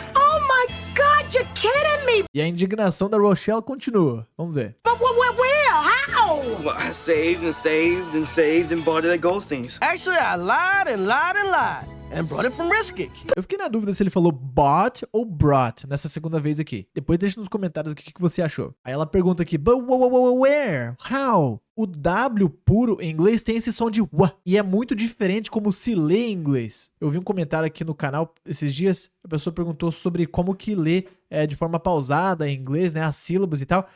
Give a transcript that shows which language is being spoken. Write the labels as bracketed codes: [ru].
[en] Oh my God, you're kidding me! [pt] E a indignação da Rochelle continua. Vamos ver. [en] But where? How? Well, I saved and saved and saved and bought it at Goldstein's. Actually, I lied and lied and lied and brought it from Risky. [pt] Eu fiquei na dúvida se ele falou bought ou brought nessa segunda vez aqui. Depois deixa nos comentários o que você achou. Aí ela pergunta aqui, [en] but where? How? [pt] O W puro em inglês tem esse som de wa, e é muito diferente como se lê em inglês. Eu vi um comentário aqui no canal esses dias, a pessoa perguntou sobre como que lê de forma pausada em inglês, né, as sílabas e tal.